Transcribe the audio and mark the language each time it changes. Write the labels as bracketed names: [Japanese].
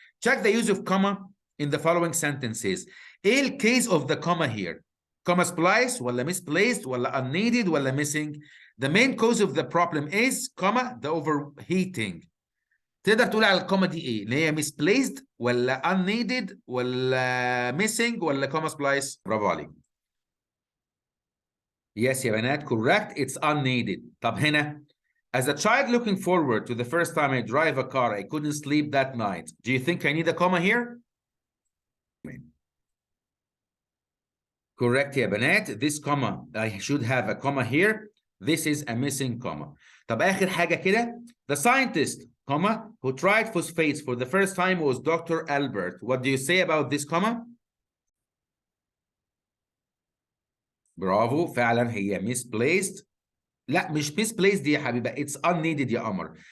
[English] Check the use of comma in the following sentences. ايه الcase of the comma here? Comma splice ولا misplaced ولا unneeded ولا missing? The main cause of the problem is comma the overheating. [Arabic] تقدر تقول على الكوما دي ايه؟ اللي هي misplaced ولا unneeded ولا missing ولا comma splice؟ برافو عليك. [English] Yes [Arabic] يا بنات, [English] correct. It's unneeded. [Arabic] طب هنا, [English] as a child looking forward to the first time I drive a car, I couldn't sleep that night. Do you think I need a comma here? Correct [Arabic] يا بنات. [English] This comma, I should have a comma here. This is a missing comma. [Arabic] طب آخر حاجة كده. [English] The scientist, comma, who tried phosphates for the first time was Dr. Albert. What do you say about this comma? [Arabic] برافو, فعلا هي misplaced. لا مش misplaced يا حبيبي, [English] it's unneeded [Arabic] يا قمر.